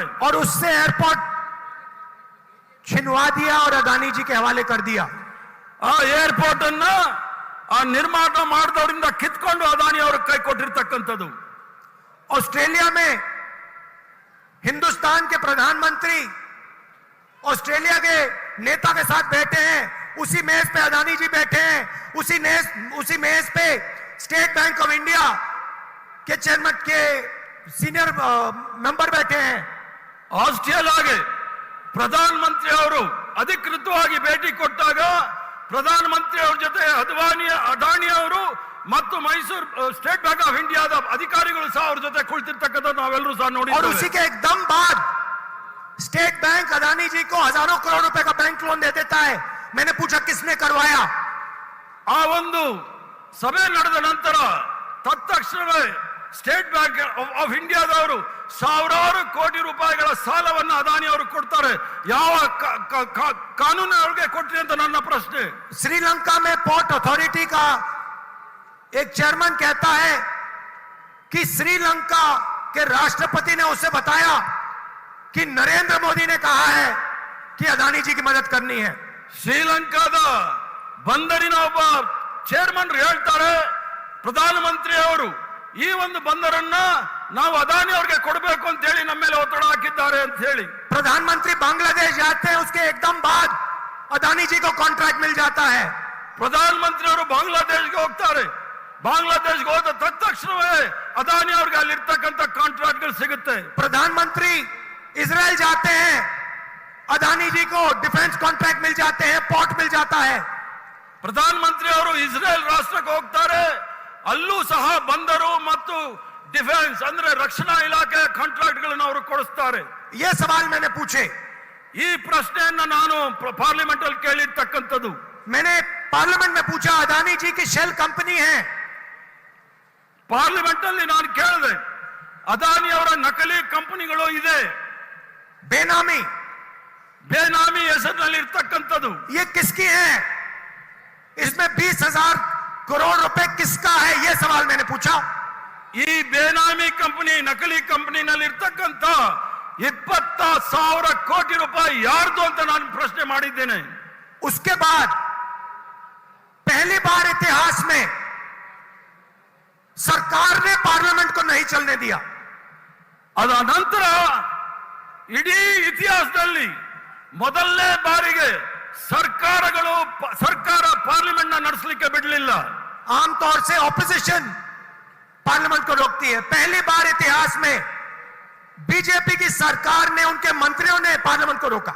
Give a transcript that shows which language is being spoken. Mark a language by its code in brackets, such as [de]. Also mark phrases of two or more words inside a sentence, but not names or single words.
[hi] और उससे एयरपोर्ट छिनवा दिया और अदानी जी के हवाले कर दिया। [kn] ಆ ಏರ್ಪೋರ್ಟ್ ಅನ್ನ ಆ ನಿರ್ಮಾಣ ಮಾಡಿದವರಿಂದ ಕಿತ್ಕೊಂಡು ಅದಾನಿ ಅವರ ಕೈ ಕೊಟ್ಟಿರ್ತಕ್ಕಂಥದ್ದು। [hi] ऑस्ट्रेलिया में हिंदुस्तान के प्रधानमंत्री ऑस्ट्रेलिया के नेता के साथ बैठे हैं, उसी मेज पे अदानी जी बैठे हैं, उसी मेज पे स्टेट बैंक ऑफ इंडिया के चेयरमैन के सीनियर मेंबर बैठे हैं। [kn] ಆಸ್ಟ್ರೇಲಿಯಾಗೆ ಪ್ರಧಾನಮಂತ್ರಿ ಅವರು ಅಧಿಕೃತವಾಗಿ ಭೇಟಿ ಕೊಟ್ಟಾಗ ಪ್ರಧಾನಮಂತ್ರಿ ಅವರ ಜೊತೆ ಅದಾನಿ ಅವರು ಮತ್ತು ಮೈಸೂರು ಸ್ಟೇಟ್ ಬ್ಯಾಂಕ್ ಆಫ್ ಇಂಡಿಯಾದ ಅಧಿಕಾರಿಗಳು ಸಹ ಅವ್ರ ಜೊತೆ ಕುಳಿತಿರ್ತಕ್ಕಂಥದ್ದು ನಾವೆಲ್ಲರೂ ಸಹ और ನೋಡಿದ್ದೇವೆ। [hi] उसी के एकदम बाद स्टेट बैंक अदानी जी को हजारों करोड़ रुपए का बैंक लोन दे देता है। मैंने पूछा किसने करवाया? [kn] ಆ ಒಂದು ಸಭೆ ನಡೆದ ನಂತರ ತತ್ಕ್ಷಣವೇ ಸ್ಟೇಟ್ ಬ್ಯಾಂಕ್ ಆಫ್ ಇಂಡಿಯಾದವರು ಸಾವಿರಾರು ಕೋಟಿ ರೂಪಾಯಿಗಳ ಸಾಲವನ್ನು ಅದಾನಿ ಅವರು ಕೊಡ್ತಾರೆ। ಯಾವ ಕಾನೂನು ಅವ್ರಿಗೆ ಕೊಟ್ರಿ ಅಂತ ನನ್ನ ಪ್ರಶ್ನೆ। [hi] श्रीलंका में पोर्ट अथॉरिटी का एक चेयरमैन कहता है कि श्रीलंका के राष्ट्रपति ने उसे बताया कि नरेंद्र मोदी ने कहा है कि अदानी जी की मदद करनी है। [kn] ಶ್ರೀಲಂಕಾದ ಬಂದರಿನ ಒಬ್ಬ ಚೇರ್ಮನ್ ಹೇಳ್ತಾರೆ ಪ್ರಧಾನಮಂತ್ರಿ ಅವರು ಈ ಒಂದು ಬಂದರನ್ನ ನಾವು ಅದಾನಿ ಅವರಿಗೆ ಕೊಡಬೇಕು ಅಂತ ಹೇಳಿ ನಮ್ಮ ಮೇಲೆ ಒತ್ತಡ ಹಾಕಿದ್ದಾರೆ ಅಂತ ಹೇಳಿ। [hi] प्रधानमंत्री बांग्लादेश जाते हैं, उसके एकदम बाद अदानी जी को कॉन्ट्रैक्ट मिल जाता है। [kn] ಪ್ರಧಾನಮಂತ್ರಿ ಅವರು ಬಾಂಗ್ಲಾದೇಶ್ಗೆ ಹೋಗ್ತಾರೆ, ಬಾಂಗ್ಲಾದೇಶ್ಗೆ ಹೋದ ತಕ್ಷಣವೇ ಅದಾನಿ ಅವ್ರಿಗೆ ಅಲ್ಲಿರ್ತಕ್ಕಂಥ ಕಾಂಟ್ರಾಕ್ಟ್ಗಳು ಸಿಗುತ್ತೆ। [hi] प्रधानमंत्री इजराइल जाते हैं, अदानी जी को डिफेंस कॉन्ट्रैक्ट मिल जाते हैं, पोर्ट मिल जाता है। [kn] ಪ್ರಧಾನಮಂತ್ರಿ ಅವರು ಇಸ್ರೇಲ್ ರಾಷ್ಟ್ರಕ್ಕೆ ಹೋಗ್ತಾರೆ, ಅಲ್ಲೂ ಸಹ ಬಂದರು ಮತ್ತು ಡಿಫೆನ್ಸ್ ಅಂದ್ರೆ ರಕ್ಷಣಾ ಇಲಾಖೆ ಕಾಂಟ್ರಾಕ್ಟ್ ಗಳನ್ನು ಅವರು ಕೊಡಿಸ್ತಾರೆ। [hi] ये सवाल मैंने पूछे, [kn] ಈ ಪ್ರಶ್ನೆಯನ್ನ ನಾನು ಪಾರ್ಲಿಮೆಂಟ್ ಅಲ್ಲಿ ಕೇಳಿರ್ತಕ್ಕಂಥದ್ದು। [hi] मैंने पार्लियामेंट में पूछा, अदानी जी की शेल कंपनी है, [kn] ಪಾರ್ಲಿಮೆಂಟ್ ಅಲ್ಲಿ ನಾನು ಕೇಳಿದೆ ಅದಾನಿ ಅವರ ನಕಲಿ ಕಂಪನಿಗಳು ಇದೆ, [hi] बेनामी, [kn] ಬೇನಾಮಿ ಹೆಸರಿನಲ್ಲಿ ಇರ್ತಕ್ಕಂಥದ್ದು, [hi] ये किसकी है? इसमें 20,000 करोड़ रुपए किसका है? ये सवाल मैंने पूछा। [kn] ಈ ಬೇನಾಮಿ ಕಂಪನಿ ನಕಲಿ ಕಂಪನಿನಲ್ಲಿ ಇರ್ತಕ್ಕಂಥ 20,000 ಕೋಟಿ ರೂಪಾಯಿ ಯಾರ್ದು ಅಂತ ನಾನು ಪ್ರಶ್ನೆ ಮಾಡಿದ್ದೇನೆ। [hi] उसके बाद पहली बार इतिहास में सरकार ने पार्लियामेंट को नहीं चलने दिया। [kn] ಅದ ನಂತರ ಇಡೀ ಇತಿಹಾಸದಲ್ಲಿ ಮೊದಲನೇ ಬಾರಿಗೆ ಸರ್ಕಾರ ಪಾರ್ಲಿಮೆಂಟ್ ನ ನಡೆಸಲಿಕ್ಕೆ ಬಿಡಲಿಲ್ಲ। [hi] आमतौर से ऑपोजिशन पार्लियामेंट को रोकती है, पहली बार इतिहास में बीजेपी की सरकार ने, उनके मंत्रियों ने पार्लियामेंट को रोका।